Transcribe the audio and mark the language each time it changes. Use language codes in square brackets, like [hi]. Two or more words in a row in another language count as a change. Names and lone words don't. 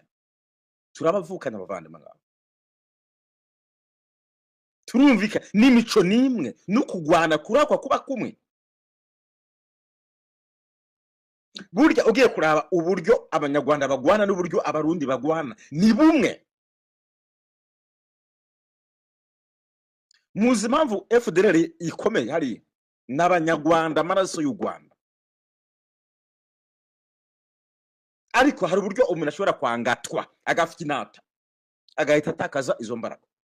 [rn] Turabavukana abavandimwe ngabo. Turumvika n'imico nimwe no kugwana kurakwa kuba kumwe. Burya ugiye kuraba uburyo abanyarwanda bagwana n'uburyo abarundi bagwana ni bumwe. Muzi impamvu FDLR ikomeye hari n'abanyarwanda amaraso y'u Rwanda. Ariko hari uburyo umuntu ashobora kwangatwa agafite inata agahita atakaza izo mbaraga.